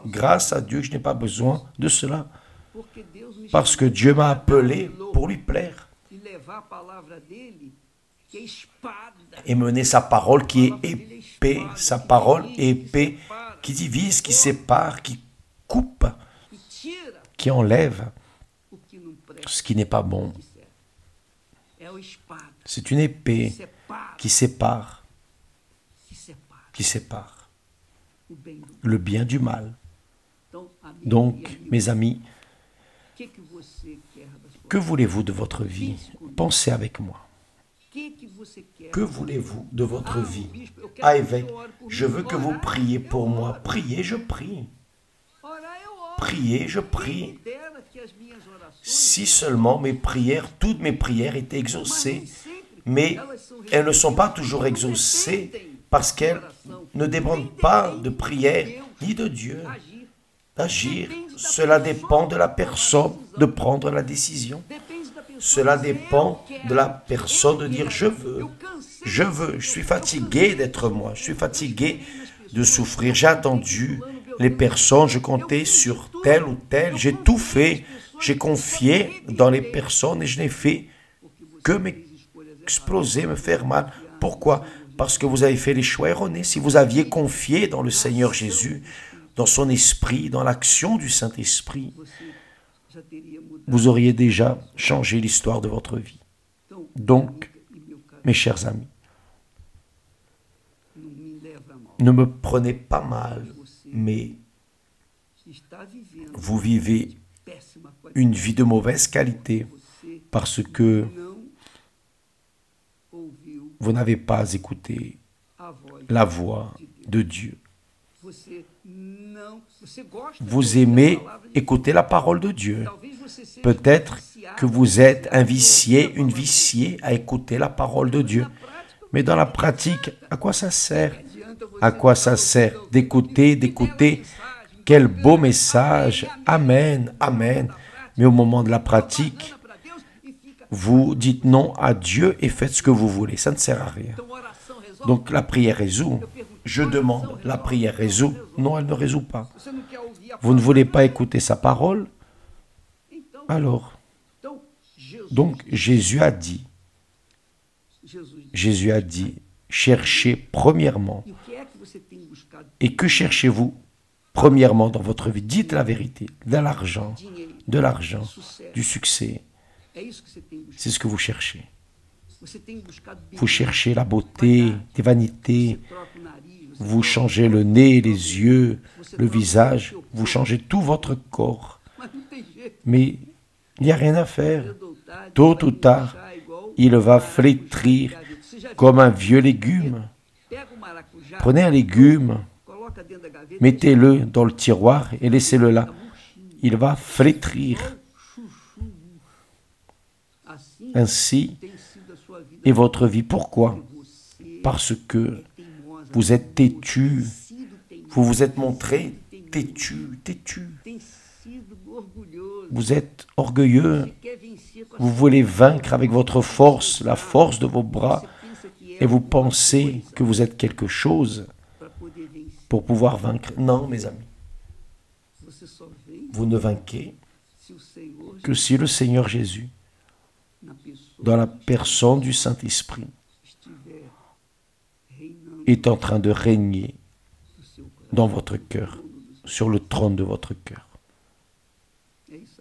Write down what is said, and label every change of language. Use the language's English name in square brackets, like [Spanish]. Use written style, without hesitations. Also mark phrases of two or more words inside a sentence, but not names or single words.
[French] Grâce à Dieu, je n'ai pas besoin de cela, parce que Dieu m'a appelé pour lui plaire et mener sa parole qui est épée, sa parole est épée qui divise, qui sépare, qui coupe, qui enlève ce qui n'est pas bon. C'est une épée qui sépare le bien du mal. Donc, mes amis, [Portuguese] o que que você quer da sua [French] que voulez-vous de votre vie? Pensez avec moi. [Portuguese] você quer? [French] Que voulez-vous de votre vie? [Portuguese] Bispo, eu quero Ah, que [French] évêque, [Portuguese] o senhor ore por [French] je [Portuguese] mim. [French] veux que vous [Portuguese] Orar, [French] priez [Portuguese] eu [French] pour moi. [Portuguese] oro. [French] Priez, je prie. [Portuguese] Orar, eu oro. [French] Priez, je [Portuguese] Quem [French] prie. [Portuguese] me dera que as minhas orações, [French] Si seulement mes prières, toutes mes prières étaient [Portuguese] mas [French] exaucées, [Portuguese] nem sempre [French] mais [Portuguese] elas são [French] elles ne sont pas [Portuguese] respondidas, [French] toujours [Portuguese] não [French] exaucées [Portuguese] dependem [French] parce [Portuguese] de [French] qu'elles [Portuguese] oração, [French] ne [Portuguese] nem [French] dépendent pas [Portuguese] dependem [French] de prière [Portuguese] Deus [French] ni de Dieu [Portuguese] agir. [French] d'agir. [Portuguese] Depende da [French] Cela [Portuguese] pessoa [French] dépend de la [Portuguese] tomar a [French] personne [Portuguese] decisão. [French] de prendre la décision. [Portuguese] Depende da pessoa [French] Cela [Portuguese] dizer, [French] dépend [Portuguese] eu quero, [French] de la [Portuguese] eu [French] personne de dire [Portuguese] quero, [French] je veux, [Portuguese] eu cansei [French] je [Portuguese] de [French] veux, [Portuguese] ser [French] je suis [Portuguese] eu [French] fatigué [Portuguese] cansei [French] d'être [Portuguese] de [French] moi, je suis [Portuguese] sofrer, [French] fatigué [Portuguese] eu confiei nas [French] de [Portuguese] pessoas, [French] souffrir. [Portuguese] eu [French] J'ai [Portuguese] contei [French] attendu [Portuguese] com fulano, [French] les [Portuguese] beltrano, [French] personnes, je [Portuguese] eu [French] comptais [Portuguese] fiz de [French] sur [Portuguese] tudo, [French] tel ou tel, [Portuguese] eu [French] j'ai tout [Portuguese] confiei [French] fait, [Portuguese] nas pessoas, [French] j'ai [Portuguese] só [French] confié [Portuguese] me [French] dans les [Portuguese] arrependei, [French] personnes et je n'ai fait [Portuguese] porque você [French] que [Portuguese] fez escolhas erradas. [French] m'exploser, me faire mal. [Portuguese] Confiar no [French] Pourquoi? [Portuguese] Senhor [French] Parce [Portuguese] Jesus. [French] que vous avez fait les choix erronés. Si vous aviez confié dans le Seigneur Jésus, dans son esprit, dans l'action du Saint-Esprit, [Portuguese] Você já teria mudado. [French] vous auriez déjà changé l'histoire de votre vie. [Portuguese] Então, [French] Donc, [Portuguese] e meu caro, [French] mes chers amis, [Portuguese] não me leva a mal. [French] ne me prenez pas mal, [Portuguese] Você [French] mais [Portuguese] está vivendo [French] vous vivez [Portuguese] péssima [French] une [Portuguese] qualidade. [French] vie de mauvaise qualité [Portuguese] Você [French] parce que [Portuguese] não ouviu [French] vous n'avez pas écouté [Portuguese] a voz [French] la voix [Portuguese] de Deus. [French] de Dieu. [Portuguese] Você gosta de [French] Vous [Portuguese] ouvir a [French] aimez [Portuguese] palavra de [French] écouter la parole de Dieu. [Portuguese] Deus. Talvez você seja [French] Peut-être [Portuguese] viciado, [French] que vous êtes un [Portuguese] viciado [French] vicié, [Portuguese] a ouvir a [French] une [Portuguese] palavra de [French] viciée à écouter la parole de [Portuguese] Deus. [French] Dieu. [Portuguese] Na prática, [French] Mais dans la pratique, à quoi ça sert? [Portuguese] adianta você [French] À quoi [Portuguese] ficar [French] ça sert [Portuguese] ouvindo, [French] d'écouter, [Portuguese] que bela [French] d'écouter? [Portuguese] mensagem, [French] Quel [Portuguese] bacana, [French] beau [Portuguese] amém, [French] message. [Portuguese] amém. [French] Amen, amen. [Portuguese] Na prática, [French] Mais au moment de la [Portuguese] dá [French] pratique, [Portuguese] banana pra Deus e fica- [French] vous dites non à Dieu et faites ce que vous voulez. Ça ne sert à rien. [Portuguese] Então, oração resolve? [French] Donc la prière résout. [Portuguese] Eu pergunto, [French] Je [Portuguese] oração [French] demande, [Portuguese] resolve? [French] la prière résout? Non, elle ne résout pas. [Portuguese] Você não quer ouvir a [French] Vous ne [Portuguese] palavra? [French] voulez pas écouter sa parole? [Portuguese] Então, [French] Alors, [Portuguese] então, Jesus, [French] donc Jésus a dit, cherchez premièrement. [Portuguese] E o que é que você tem buscado? [French] Et que cherchez-vous premièrement dans votre vie? Dites la vérité. [Portuguese] Dinheiro, [French] De l'argent, [Portuguese] sucesso. [French] du succès. [Portuguese] É isso que você tem buscado. [French] C'est ce que vous cherchez. [Portuguese] Você tem buscado [French] Vous [Portuguese] beleza, [French] cherchez la beauté, des vanités. [Portuguese] você troca o nariz, você [French] Vous [Portuguese] troca [French] changez [Portuguese] o [French] le [Portuguese] olho, [French] nez, [Portuguese] troca [French] les yeux, le visage. Vous changez tout votre corps. [Portuguese] Mas não tem jeito. [French] Mais il n'y a rien à faire. [Portuguese] Cedo ou tarde, [French] Tôt [Portuguese] vai [French] ou tard, [Portuguese] murchar igual [French] il va [Portuguese] maracujá [French] flétrir [Portuguese] gaveta. Você já viu? [French] comme un vieux légume. [Portuguese] Pega o maracujá, [French] Prenez un légume, [Portuguese] coloca dentro da gaveta, [French] mettez-le dans le tiroir et laissez-le là. [Portuguese] fica murchinho, [French] Il va flétrir. [Portuguese] igual chuchu. Assim [French] Ainsi [Portuguese] tem sido a sua vida. [French] est votre vie. Pourquoi? [Portuguese] Você [French] Parce que [Portuguese] é teimosa, [French] vous êtes têtu. [Portuguese] sido teimoso, [French] Vous vous êtes montré têtu, têtu. [Portuguese] tem sido orgulhoso. [French] Vous êtes orgueilleux. [Portuguese] Você quer vencer com a [French] Vous [Portuguese] sua [French] voulez vaincre avec votre force, la force de vos bras. [Portuguese] Você pensa que é [French] Et vous [Portuguese] alguma [French] pensez [Portuguese] coisa [French] que vous êtes quelque chose [Portuguese] pra poder vencer. [French] pour pouvoir vaincre. Non, mes amis. [Portuguese] Você só vence [French] Vous ne vainquez [Portuguese] se o Senhor [French] que si le Seigneur Jésus, [Portuguese] na pessoa [French] dans la personne du Saint-Esprit, [Portuguese] estiver reinando [French] est en train de régner [Portuguese] no seu coração. [French] dans votre cœur, sur le trône de votre cœur. [Portuguese] É isso aí.